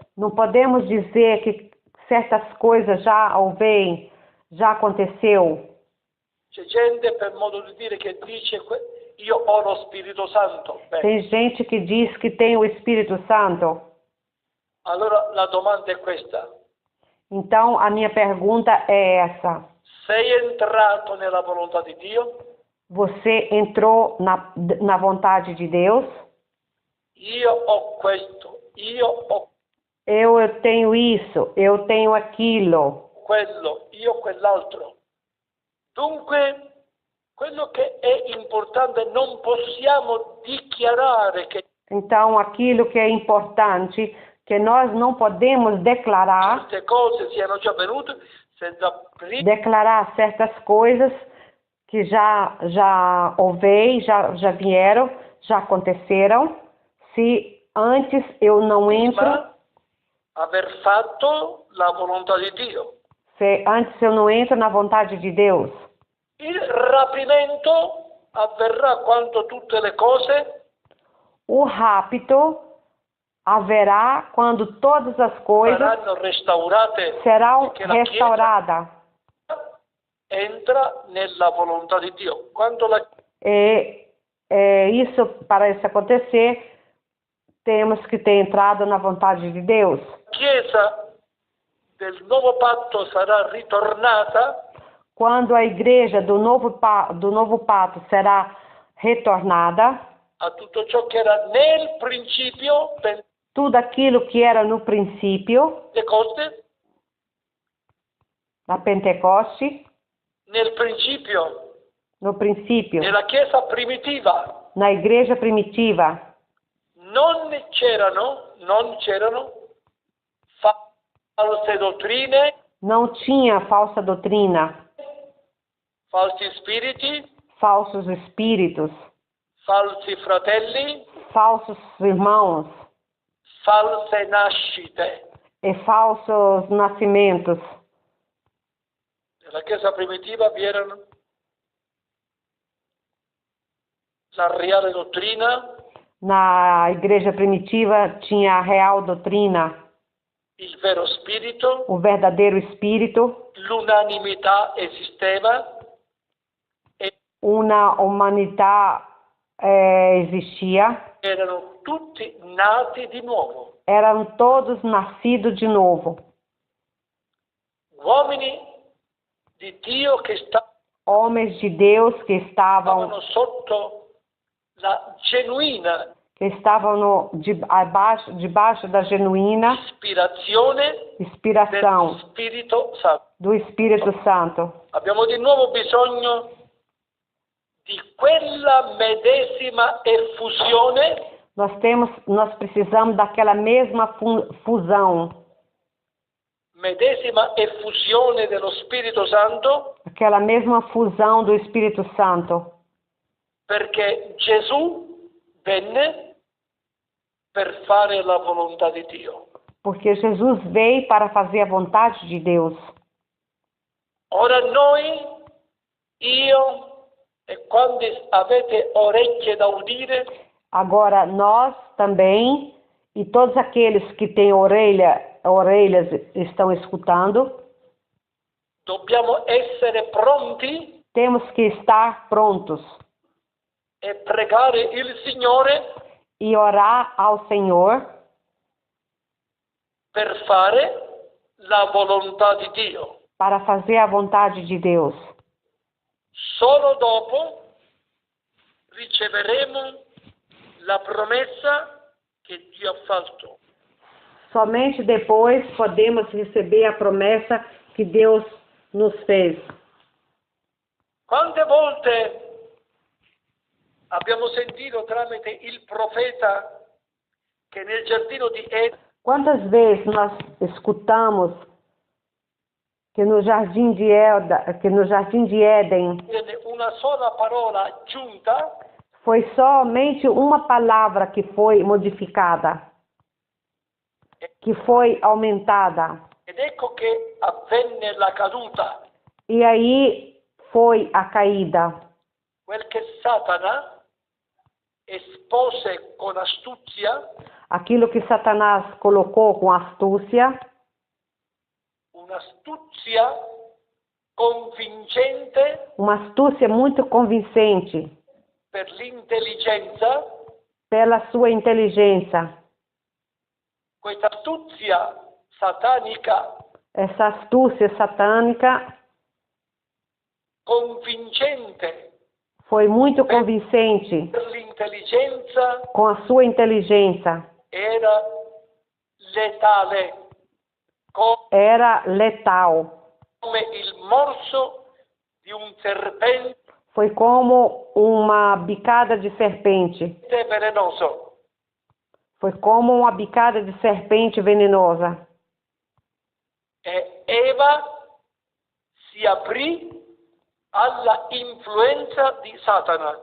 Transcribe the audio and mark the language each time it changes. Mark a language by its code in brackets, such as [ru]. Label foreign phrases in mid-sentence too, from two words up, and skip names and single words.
[pt] Não podemos dizer que certas coisas já ouvem, já aconteceu. [it] C'è gente, per modo di dire, che dice io ho lo Spirito Santo. Bene. [pt] Tem gente que diz que tem o Espírito Santo. [it] Allora la domanda è questa. [pt] Então, a minha pergunta é essa. [it] Sei entrato nella volontà di Dio? [pt] Você entrou na vontade de Deus? [it] Io ho questo, io ho [pt] Eu tenho isso, eu tenho aquilo. [it] quello, io ho quell'altro. Dunque, quello che è importante, non possiamo dichiarare che [pt] Então, aquilo que é importante, que nós não podemos declarar, [it] queste cose siano già avvenute senza prima [pt] declarar certas coisas que já ouvei, já vieram, já aconteceram, se antes eu não entro, [it] aver fatto la volontà di Dio. [pt] se antes eu não entro na vontade de Deus. [it] Il rapimento avverrà quando tutte le cose [pt] O rapto haverá quando todas as coisas [it] saranno restaurate, [pt] serão [it] perché la [pt] restauradas. [it] Chiesa entra nella volontà di Dio. Quando la [pt] Isso, para isso acontecer, temos que ter entrado na vontade de Deus. [it] Chiesa del nuovo patto sarà ritornata, [pt] Quando a igreja do novo pacto será retornada, [it] a tutto ciò che era nel principio, [pt] tudo aquilo que era no princípio, [it] Pentecoste, [pt] na Pentecoste, [it] nel principio, [pt] no princípio, [it] nella Chiesa primitiva, [pt] na igreja primitiva, [it] non c'erano false dottrine, [pt] não tinha falsa doutrina, [it] falsi spiriti, [pt] falsos espíritos, [it] falsi fratelli, [pt] falsos irmãos [it] false nascite. [pt] e falsos nascimentos. [it] Nella Chiesa primitiva vi erano la reale dottrina, [pt] Na igreja primitiva tinha a real doutrina, [it] il vero spirito, [pt] o verdadeiro espírito, [it] l'unanimità esisteva e [pt] uma humanidade existia, [it] erano tutti nati di nuovo. [pt] eram todos nascidos de novo. [it] Uomini di Dio che [pt] Homens de Deus que estavam [it] stavano sotto la genuina [pt] debaixo da genuína inspiração [it] dello Spirito Santo. [pt] do Espírito Santo. [it] Abbiamo di nuovo bisogno di quella medesima effusione [pt] Nós precisamos daquela mesma fusão, [it] medesima effusione dello Spirito Santo [pt] aquela mesma fusão do Espírito Santo, [it] perché Gesù venne per fare la volontà di Dio. [pt] Porque Jesus veio para fazer a vontade de Deus. [it] Ora noi, io e quanti avete orecchie da udire, [pt] Agora nós também, e todos aqueles que têm orelhas estão escutando, [it] dobbiamo essere pronti [pt] temos que estar prontos [it] e pregare il Signore [pt] e orar ao Senhor [it] per fare la volontà di Dio. [pt] para fazer a vontade de Deus. [it] Solo dopo riceveremo la promessa che Dio ha fatto. [pt] Somente depois podemos receber a promessa que Deus nos fez. [it] Quante volte abbiamo sentito tramite il profeta che nel giardino di Eden [pt] Quantas vezes nós escutamos que no jardim de Éden [it] una sola parola aggiunta [pt] foi somente uma palavra que foi modificada, que foi aumentada. [it] ed ecco che avvenne la caduta, [pt] E aí foi a caída. [it] quel che Satana espose con astuzia, [pt] Aquilo que Satanás colocou com astúcia, [it] un'astuzia convincente [pt] uma astúcia muito convincente [it] per l'intelligenza, [pt] pela sua inteligência. [it] questa astuzia satanica [pt] Essa astúcia satânica [it] convincente [pt] foi muito convincente [it] per l'intelligenza [pt] com a sua inteligência. [it] era letale, [pt] Era letal. [it] come il morso di un serpente [pt] Foi como uma bicada de serpente. [it] velenoso. [pt] Foi como uma bicada de serpente venenosa. [it] E Eva si aprì alla influenza di Satana.